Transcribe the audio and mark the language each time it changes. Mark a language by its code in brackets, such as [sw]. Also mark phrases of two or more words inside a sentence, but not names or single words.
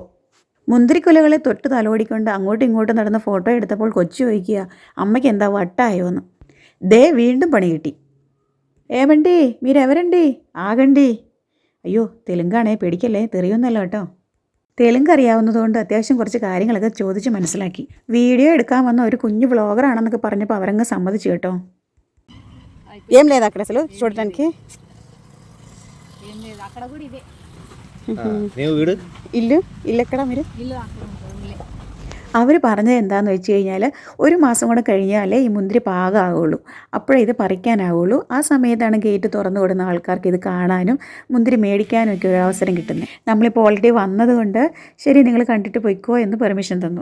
[ml] മുന്തിരിക്കുലകളെ തൊട്ട് തലോടിക്കൊണ്ട് അങ്ങോട്ടും ഇങ്ങോട്ടും നടന്ന് ഫോട്ടോ എടുത്തപ്പോൾ കൊച്ചു ചോദിക്കുക, അമ്മയ്ക്ക് എന്താ വട്ടായോ എന്ന്. ദേ വീണ്ടും പണി കിട്ടി. [te] ఏవండి మీరెవరండి ఆగండి. [ml] അയ്യോ, തെലുങ്കാണേ, പേടിക്കല്ലേ, തെറിയൊന്നുമല്ല കേട്ടോ. തെലുങ്ക് അറിയാവുന്നതുകൊണ്ട് అత్యాവശ്యం കുറച്ച് കാര്യങ്ങളൊക്കെ ചോദിച്ച് മനസ്സിലാക്കി. വീഡിയോ എടുക്കാൻ വന്ന ഒരു കുഞ്ഞു വ്ളോഗറാണെന്നൊക്കെ പറഞ്ഞപ്പോൾ അവരങ്ങ് సమ్మതിച്ചു കേട്ടോ. [te] ఏం లేదు అక్కడ అసలు చూడటానికి. ఇల్లు ఎక్కడ మీరు? [ml] അവർ പറഞ്ഞത് എന്താണെന്ന് വെച്ച് കഴിഞ്ഞാൽ, ഒരു മാസം കൂടെ കഴിഞ്ഞാലേ ഈ മുന്തിരി പാകമാകുള്ളൂ, അപ്പോഴേ ഇത് പറിക്കാനാവുള്ളൂ. ആ സമയത്താണ് ഗേറ്റ് തുറന്നു കൊടുക്കുന്ന ആൾക്കാർക്ക് ഇത് കാണാനും മുന്തിരി മേടിക്കാനും ഒക്കെ ഒരു അവസരം കിട്ടുന്നത്. നമ്മളിപ്പോൾ ഓൾറെഡി വന്നതുകൊണ്ട് ശരി നിങ്ങൾ കണ്ടിട്ട് പോയിക്കോ എന്ന് പെർമിഷൻ തന്നു.